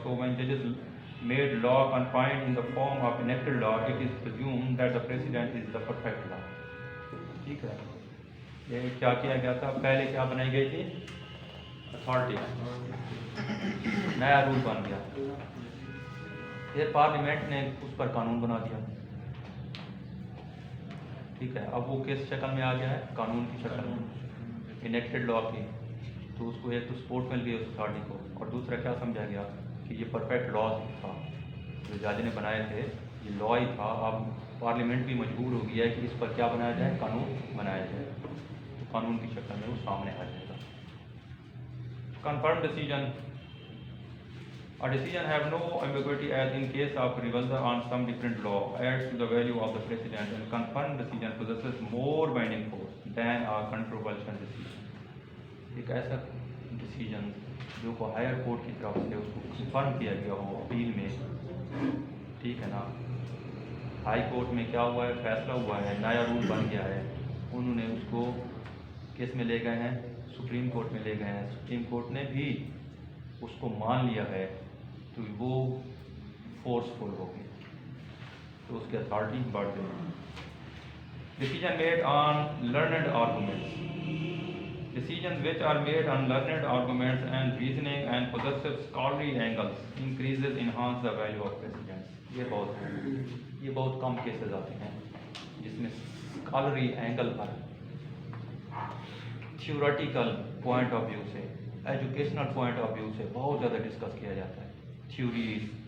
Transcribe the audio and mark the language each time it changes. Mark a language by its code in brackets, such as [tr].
[en] So when judges made law confined in the form of enacted law, it is presumed that the precedent is the perfect law. [ur] ٹھیک ہے. یہ کیا کیا گیا تھا؟ پہلے کیا بنائی گئی تھی؟ اتھارٹی. نیا رول بن گیا، پھر پارلیمنٹ نے اس پر قانون بنا دیا. ٹھیک ہے. اب وہ کس شکل میں آ گیا ہے؟ قانون کی شکل میں، انیکٹڈ لا کی. تو اس کو ایک تو سپورٹ مل گئی اس اتھارٹی کو، اور دوسرا کیا سمجھا گیا کہ یہ پرفیکٹ لاز تھا جو جج نے بنائے تھے، یہ لا ہی تھا. اب پارلیمنٹ بھی مجبور ہو گیا ہے کہ اس پر کیا بنایا جائے؟ قانون بنایا جائے. تو قانون کی شکل میں وہ سامنے آ جائے گا. [en] Confirm decision. A decision have no ambiguity as in case of reversal on some different law adds to the value of the precedent, and confirmed decision possesses more binding force than a controversial decision. [ur] ایک ایسا decision جو کو higher court کی طرف سے اس کو confirm کیا گیا ہو اپیل میں. ٹھیک ہے نا. ہائی کورٹ میں کیا ہوا ہے؟ فیصلہ ہوا ہے، نیا رول بن گیا ہے، انہوں نے اس کو کس میں لے گئے ہیں؟ سپریم کورٹ میں لے گئے ہیں. سپریم کورٹ نے بھی اس کو مان لیا ہے تو وہ فورسفل ہو گئی، تو اس کی اتھارٹی بڑھ گئی. [en] Decision made on learned arguments. Decisions which are made on learned arguments and reasoning and possessive scholarly angles increases enhance the value of precedents. [ur] یہ بہت کم کیسز آتے ہیں جس میں اسکالری angle per, [en] theoretical point of view [ur] سے، [en] educational point of view [ur] سے بہت زیادہ ڈسکس کیا جاتا ہے، تھیوریز.